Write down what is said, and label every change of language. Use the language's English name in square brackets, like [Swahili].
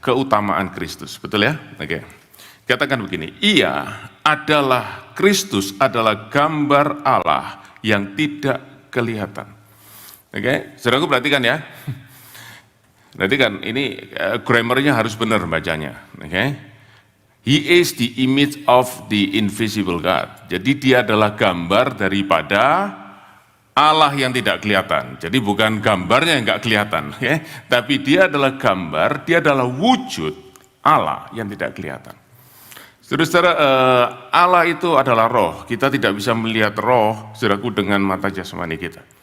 [Indonesian] Keutamaan Kristus, betul ya? Oke. Katakan begini, ia adalah, Kristus adalah gambar Allah yang tidak kelihatan. Oke, saudaraku perhatikan ya. Perhatikan, ini grammarnya harus benar bacanya. Oke. [English] He is the image of the invisible God. [Indonesian] Jadi dia adalah gambar daripada Allah yang tidak kelihatan. Jadi bukan gambarnya yang nggak kelihatan, ya. Tapi dia adalah gambar, dia adalah wujud Allah yang tidak kelihatan. Saudara-saudara, Allah itu adalah roh. Kita tidak bisa melihat roh, saudaraku, dengan mata jasmani kita.